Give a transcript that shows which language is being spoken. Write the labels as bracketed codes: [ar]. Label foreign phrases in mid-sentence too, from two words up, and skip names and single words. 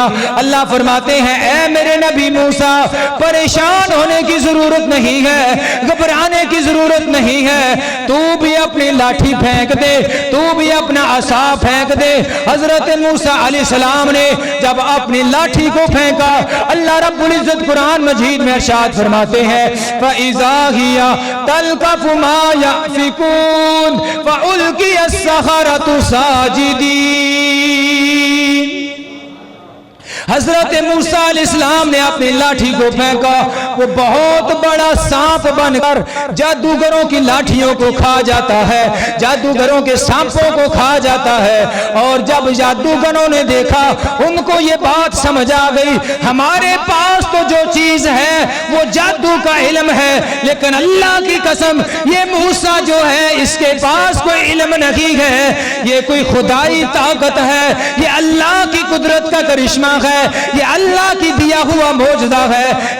[hi] अल्लाह फरमाते हैं ऐ मेरे नबी मूसा, परेशान होने की जरूरत नहीं है, घबराने की जरूरत नहीं है, तू भी अपनी लाठी फेंक दे, तू भी अपना असा फेंक दे। हजरत मूसा अलैहिस्सलाम ने जब अपनी लाठी को फेंका, अल्लाह रब्बुल इज्जत कुरान मजीद में इरशाद फरमाते हैं [ar] فإذا هي تلقف ما يأفكون فألقي السحرة ساجدين. [hi] हजरत मूसा अलैहिस्सलाम ने अपनी लाठी को फेंका, वो बहुत बड़ा सांप बनकर जादूगरों की लाठियों को खा जाता है, जादूगरों के सांपों को खा जाता है। और जब जादूगरों ने देखा उनको ये बात समझ आ गई, हमारे पास तो जो चीज है वो जादू का इल्म है, लेकिन अल्लाह की कसम ये मूसा जो है इसके पास कोई इल्म नहीं है, ये कोई खुदाई ताकत है, ये अल्लाह की कुदरत का करिश्मा है, ये अल्लाह की दिया हुआ मौजज़ा है।